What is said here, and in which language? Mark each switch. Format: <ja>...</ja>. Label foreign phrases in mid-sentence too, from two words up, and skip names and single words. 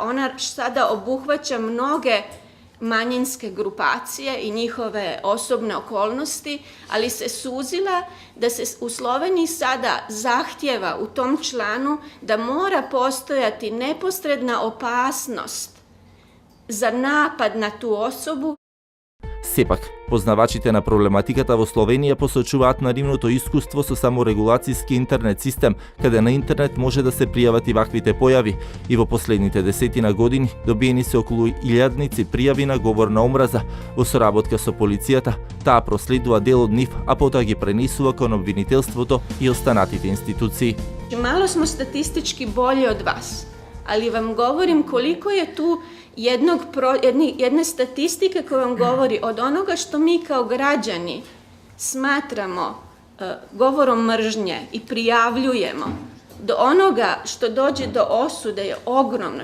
<hr>Ona sada obuhvaća mnoge manjinske grupacije i njihove osobne okolnosti, ali se suzila da se u Sloveniji sada zahtjeva u tom članu da mora postojati neposredna opasnost za napad na tu osobu.</hr> <mk>Сепак, познавачите на проблематиката во Словенија посочуваат на нивното искуство со саморегулацијски интернет систем, каде на интернет може да се пријават и ваквите појави. И во последните 10 години добиени се околу 1000 пријави на говор на омраза. Во соработка со полицијата, таа проследува дел од нив, а потоа ги пренесува кон обвинителството и останатите институции.</mk> <hr>Malo smo statistički bolji od vas, ali vam govorim koliko je tu jedne statistike koja vam govori od onoga što mi kao građani smatramo govorom mržnje i prijavljujemo, do onoga što dođe do osude je ogromno.</hr>